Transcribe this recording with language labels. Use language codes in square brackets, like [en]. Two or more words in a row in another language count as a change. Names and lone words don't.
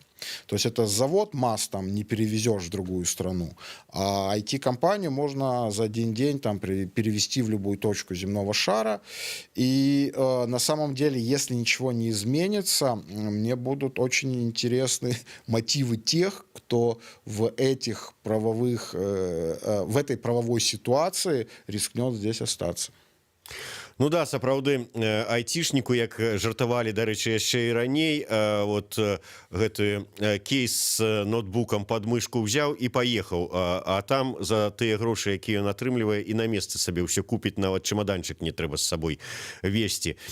[ru] То есть это завод МАЗ там не перевезешь в другую страну, а IT-компанию можно за один день там перевести в любую точку земного шара. И на самом деле, если ничего не изменится, мне будут очень интересны мотивы тех, кто в этих правовых, в этой правовой ситуации рискнет здесь остаться. [be] Ну да, сапраўды, айцішніку, як жартавалі, дарэчы, яшчэ і раней, вот гэты кейс з ноутбукам пад мышку ўзяў і паехаў, а там за тыя грошы, якія ён атрымлівае, і на месцы сабе ўсё купіць, нават чемаданчык не трэба з сабой весці.